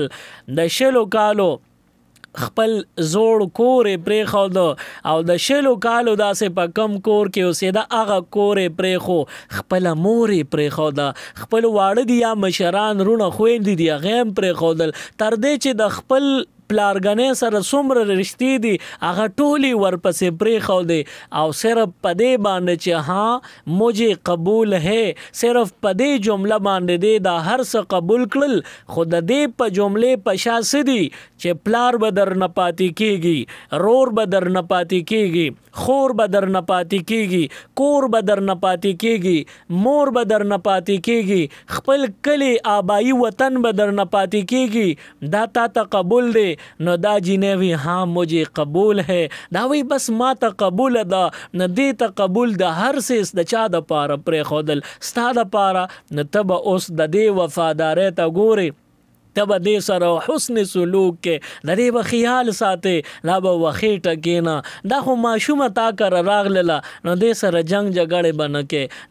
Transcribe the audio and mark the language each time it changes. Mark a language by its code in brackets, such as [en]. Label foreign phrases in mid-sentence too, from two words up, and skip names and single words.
[ps] د 20 کالو خپل زوړ کور پرېښود او د 20 کالو داسې په کم کور کې اوسېده هغه کور پرېښو. خپله مور پرېښوده. خپل واړه دي یا مشران رونه خویندې دي هغه هم پرېښودل. تر دې چې د خپل پلارګنې سره څومره رشتې دي هغه ټولې ورپسې پرېښودې او صرف په دې باندې چې [ur] ها مجھے قبول ہے [ps] صرف په دې جمله باندې دی دا هر څه قبول کړل. خو د دې په جملې په شا څه دي چې پلار به در نه پاتې کېږي، رور به در نه پاتې کېږي، خور به در نه پاتې کېږي، کور به در نه پاتې کېږي، مور به در نه پاتې کېږي، خپل کلی آبایی وطن به در نه پاتې کېږي. دا تا ته قبول دی. نو دا جینۍ وی [ur] ها مجھے قبول ہے. [ps] دا وی بس ما ته قبول ده. نه دې ته قبول د هر څه د چا د پاره پرېښودل ستا د پاره. نو ته به اوس د دې وفادارۍ ته ګورې. ته به دې سره حسن سلوک کې د دې به خیال ساتې. دا به وخېټه کېنه دا خو ماشومه تا کره راغلله نو دې سره جنګ جګړې به نه کې.